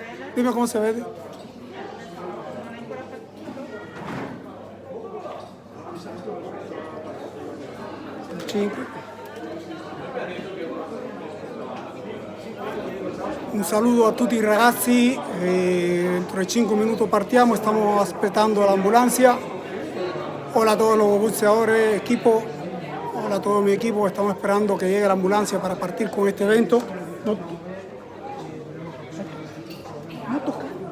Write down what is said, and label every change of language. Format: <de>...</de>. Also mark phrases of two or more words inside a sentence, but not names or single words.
<it>Dime come si vede. Cinque.</it> <es>Un saludo</es> <it>a tutti i ragazzi, entro 5 minuti partiamo, stiamo aspettando l'ambulanza.</it> <es>Hola a todos los boxeadores, equipo, hola a todo mi equipo, estamos esperando que llegue la ambulancia para partir con este evento. No toca.</es>